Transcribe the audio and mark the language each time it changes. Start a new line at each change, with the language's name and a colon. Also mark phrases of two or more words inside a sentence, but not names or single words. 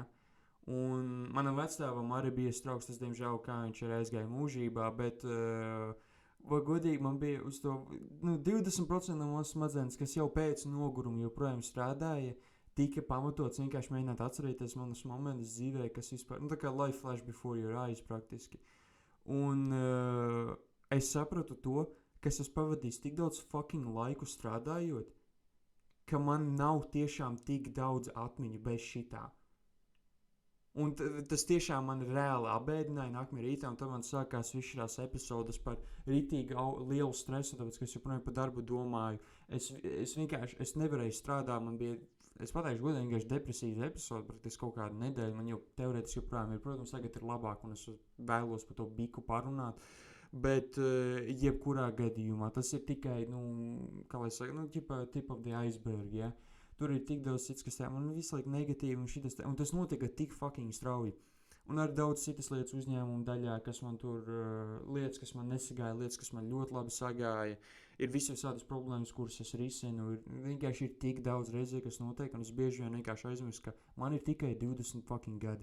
Latvian: Un manam vecstāvam arī bija strokes, tas, diemžēl, kā viņš ir aizgāja mūžībā, bet, vai godīgi, man bija uz to, 20% no mūsu smadzenes, kas jau pēc noguruma joprojām strādāja, tika pamatots vienkārši mēģināt atcerēties manus momentus dzīvē, kas vispār, tā kā
English: life flash before your eyes
Latvian: praktiski. Un es sapratu to, ka es pavadīju tik daudz fucking laiku strādājot, ka man nav tiešām tik daudz atmiņu bez šitā. Un tas tiešām man reāli apbēdināja nākamajā rītā, un tad man sākās viss šīs epizodes par rītīgi lielu stresu, tāpēc, ka es joprojām par darbu domāju. Es vienkārši, es nevarēju strādāt, man bija, es pateikšu godīgi, vienkārši depresīva epizode, praktiski kaut kādu nedēļu, man jau teorētiski joprojām ir, protams, tagad ir labāk, un es vēlos par to biku parunāt, bet jebkurā gadījumā tas ir tikai, kā lai saka,
English: tip of the iceberg,
Latvian: ja? Tur ir tik daudz cits, kas tā, man visu laiku negatīvi, un tas notika tik fucking strauji. Un arī daudz citas lietas uzņēmuma daļā, kas man tur, lietas, kas man nesagāja, lietas, kas man ļoti labi sagāja. Ir visādas problēmas, kuras es risinu. Vienkārši ir tik daudz reizē, kas notiek, un es bieži vien vienkārši aizmirstu, ka man ir tikai 20 fucking gadi.